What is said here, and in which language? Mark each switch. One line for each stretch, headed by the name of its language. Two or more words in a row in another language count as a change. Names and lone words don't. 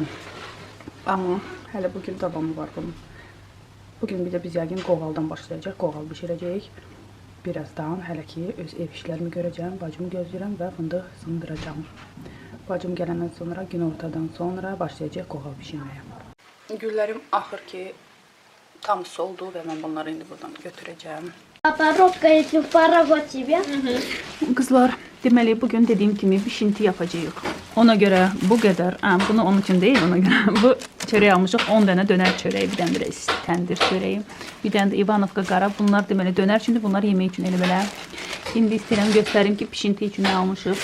Azerbaijani: Amma hələ bugün davamı var bunun. Bugün bir də biz yəqin qoğaldan başlayacaq, qoğal bişirəcəyik. Birazdan hələ ki öz ev işlərimi görəcəm, bacımı gözləyirəm və fındıq sındıracağım. Bacım gələndən sonra, günortadan sonra başlayacaq qoğal bişirməyə. Güllərim axır ki tam soldu və mən bunları indi buradan götürəcəm. Папоротка, если в порогу тебе. Qızlar, deməli bugün dediyim kimi bişinti yapacağıq. Ona görə bu qədər, bunu onun üçün deyil, ona görə bu çörək almışıq. 10 dənə dönər çörəyi, bir dənə də təndir çörəyi, bir dənə də Ivanovka qara. Bunlar deməli dönər üçündür, bunlar yemək üçün elə belə. İndi istəyirəm göstərim ki, bişinti üçün nə almışıq.